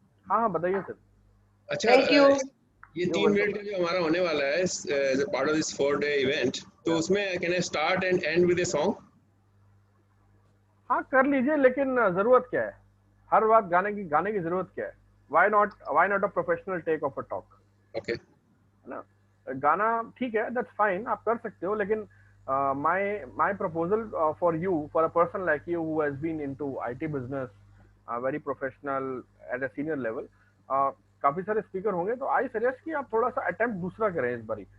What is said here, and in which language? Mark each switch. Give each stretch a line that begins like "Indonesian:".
Hindi: हाँ हाँ बताइए सर. अच्छा, थैंक यू. ये 3 मिनट का जो हमारा होने वाला है
English: as a part of this 4-day event,
Hindi: तो उसमें
English: Can I start and end with a song?
Hindi: हाँ कर लीजिए, लेकिन जरूरत क्या है? हर बात गाने की जरूरत क्या है?
English: Why not a professional take of a talk? Okay.
Hindi: है ना, गाना ठीक है,
English: that's fine,
Hindi: आप कर सकते हो, लेकिन
English: my proposal for you, for a person like you who has been into IT business, very professional at a senior level,
Hindi: काफी सारे स्पीकर होंगे, तो आई सजेस्ट कि आप थोड़ा सा अटेम्प्ट दूसरा करें इस बारी.